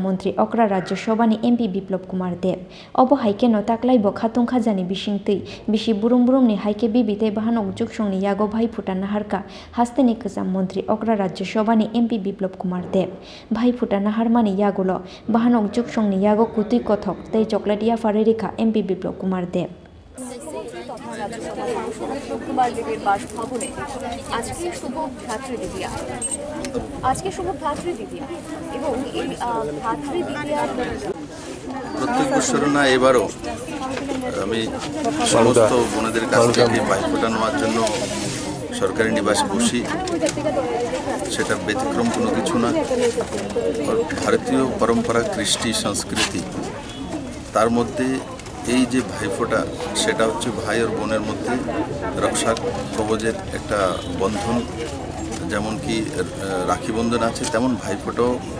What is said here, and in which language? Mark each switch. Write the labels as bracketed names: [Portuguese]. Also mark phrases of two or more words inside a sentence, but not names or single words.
[Kok Borok] Mantri Okra Rajya Sobhani MP Biplop Kumar Deb obo haike no taklaibo khatung khajani bisingtui bisi burung-burungni haike bibite bahanok joksongni yago Bhaifuta naharka hasteni kesam Mantri Okra Rajya Sobhani MP Biplop Kumar Deb Bhaifuta nahar mani yagulo bahanok joksongni yago kutui kothok tei chocolate yafare rikha MP Biplop Kumar Deb [Bangla] কুমার দেবের বাসভবনে আজকে শুভ ভ্রাতৃদ্বিতীয়া এবং এই ভ্রাতৃদ্বিতীয়ার প্রত্যেক বছর না এবারও আমি সমস্ত বোনেদের কাছ থেকে ভাইফোঁটা নেওয়ার জন্য সরকারি নিবাসে বসি সেটা ব্যতিক্রম কোনো কিছু না ভারতীয় পরম্পরা কৃষ্টি সংস্কৃতি তার মধ্যে এই যে ভাইফোঁটা সেটা হচ্ছে ভাই আর বোনের মধ্যে রক্ষা কবচের একটা বন্ধন যেমন কি রাখি বন্ধন আছে তেমন ভাইফোঁটাও